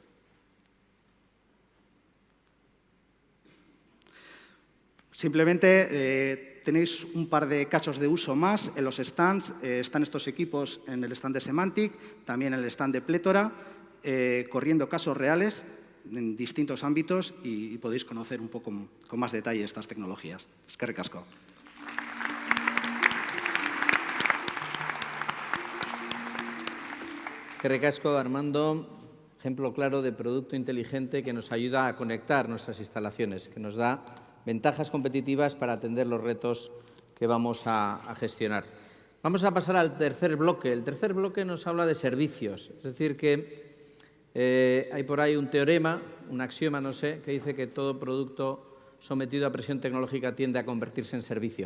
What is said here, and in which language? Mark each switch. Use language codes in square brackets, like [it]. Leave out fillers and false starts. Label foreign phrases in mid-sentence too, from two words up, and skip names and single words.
[es] Simplemente tenéis un par de casos de uso más en los stands. Están estos equipos en el stand de Semantic, también en el stand de Plétora, corriendo casos reales en distintos ámbitos y podéis conocer un poco con más detalle estas tecnologías. [eu] Eskerrik asko. Eskerrik asko, Armando. [es] Ejemplo claro de producto inteligente que nos ayuda a conectar nuestras instalaciones, que nos da ventajas competitivas para atender los retos que vamos a gestionar. Vamos a pasar al tercer bloque. El tercer bloque nos habla de servicios. Es decir, que hay por ahí un teorema, un axioma, no sé, que dice que todo producto sometido a presión tecnológica tiende a convertirse en servicio.